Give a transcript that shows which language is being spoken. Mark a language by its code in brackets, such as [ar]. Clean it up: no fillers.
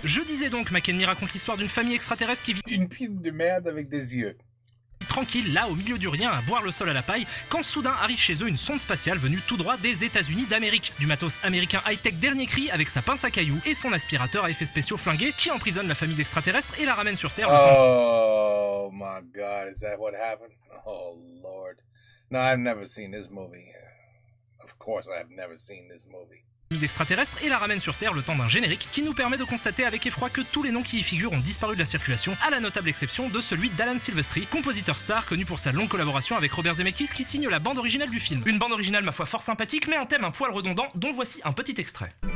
[fr] Je disais donc, Mac and Me raconte l'histoire d'une famille extraterrestre qui vit Une pile de merde avec des yeux. tranquille, là, au milieu du rien, à boire le sol à la paille, quand soudain arrive chez eux une sonde spatiale venue tout droit des États-Unis d'Amérique. Du matos américain high-tech dernier cri avec sa pince à cailloux et son aspirateur à effets spéciaux flingué qui emprisonne la famille d'extraterrestres et la ramène sur Terre. [en] Oh my God, is that what happened? Oh Lord. No, I've never seen this movie. Of course, I've never seen this movie. [fr] d'extraterrestres et la ramène sur Terre le temps d'un générique qui nous permet de constater avec effroi que tous les noms qui y figurent ont disparu de la circulation, à la notable exception de celui d'Alan Silvestri, compositeur star connu pour sa longue collaboration avec Robert Zemeckis qui signe la bande originale du film. Une bande originale ma foi fort sympathique mais un thème un poil redondant dont voici un petit extrait.